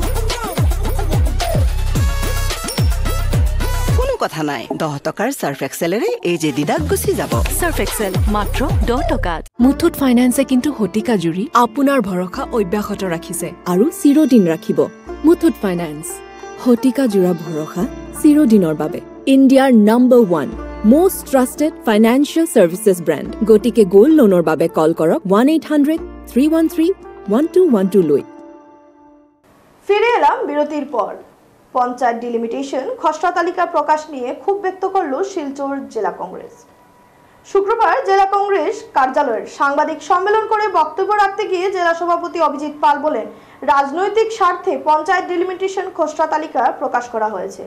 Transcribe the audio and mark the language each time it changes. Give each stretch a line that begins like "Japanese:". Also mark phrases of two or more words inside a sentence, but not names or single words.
Assamese: কোনো কথা নাই, 10 টকাৰ সার্ফ এক্সেলেৰে এই যে দিদাক গুচি যাব। সার্ফ এক্সেল মাত্ৰ 10 টকাত। মুথুট ফাইনেন্সে কিন্তু শতিকা জুৰি আপোনাৰ ভৰসা অব্যাহত ৰাখিছে আৰু চিৰদিন ৰাখিব। মুথুট ফাইনেন্স, শতিকা জোৰা ভৰসা চিৰদিনৰ বাবে। ইণ্ডিয়াৰ নম্বৰ
English: 1 most trusted financial services brand.
Assamese: গতিকে
English: gold loanৰ
Assamese: বাবে কল কৰক 1-800-313-1212 লৈ।
Bangla: ফিরে এলাম বিরতির পর। পঞ্চায়েত ডিলিমিটেশন খসড়া তালিকা প্রকাশ নিয়ে ক্ষোভ ব্যক্ত করল শিলচর জেলা কংগ্রেস। শুক্রবার জেলা কংগ্রেস কার্যালয়ের সাংবাদিক সম্মেলন করে বক্তব্য রাখতে গিয়ে জেলা সভাপতি অভিজিৎ পাল বলেন, রাজনৈতিক স্বার্থে পঞ্চায়েত ডিলিমিটেশন খসড়া তালিকা প্রকাশ করা হয়েছে।